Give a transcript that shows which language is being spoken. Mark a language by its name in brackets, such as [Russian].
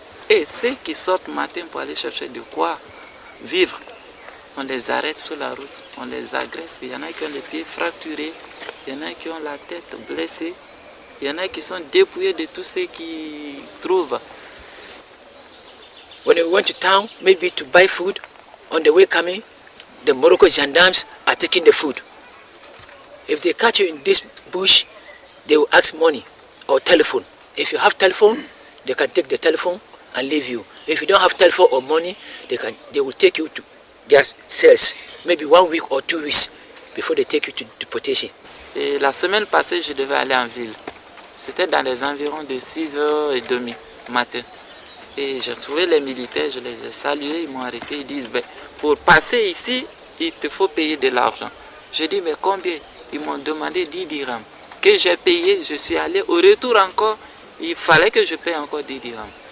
[French] Et ceux qui sortent matin pour aller chercher de quoi vivre, on les arrête sur la route, on les agresse. Il y en a qui ont les pieds fracturés, il y en a qui ont la tête blessée, il y en a qui sont dépouillés de tout ce qu'ils trouvent. [English] When we went to town, maybe to buy food, on the way coming, the Morocco gendarmes are taking the food. If they catch you in this bush, they will ask money or telephone. If you have telephone, they can take the telephone and leave you. If you don't have telephone or money, they will take you to their cells, maybe 1 week or 2 weeks before they take you to deportation. [French] Et la semaine passée, je devais aller en ville. C'était dans les environs de 6h30 matin. Et j'ai trouvé les militaires, je les ai salués, ils m'ont arrêté, ils disent, pour passer ici, il te faut payer de l'argent. J'ai dit, mais combien? Ils m'ont demandé 10 dirhams. Que j'ai payé, je suis allé au retour encore, il fallait que je paye encore 10 dirhams.